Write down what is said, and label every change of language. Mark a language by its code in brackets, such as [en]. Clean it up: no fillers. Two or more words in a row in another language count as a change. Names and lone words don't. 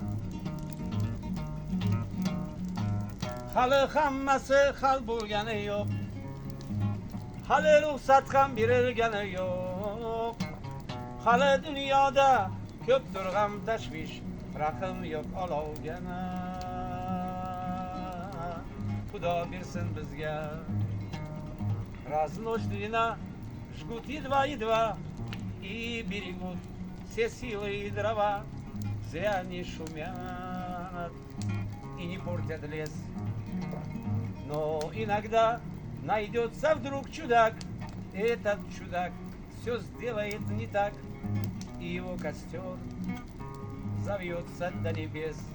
[uz] Hali hammasi hal bo'lgani yo'q, hali ruxsat ham berilgani yo'q. Hali dunyoda ko'pdir g'am tashvish, rahim yo'q olovgana. Xudo bersin bizga. [ru] Раз ночь длина, жгут едва-едва, и берегут все силы и дрова. Зря не шумят и не портят лес. Но иногда найдется вдруг чудак, и этот чудак все сделает не так, и его костер завьется до небес.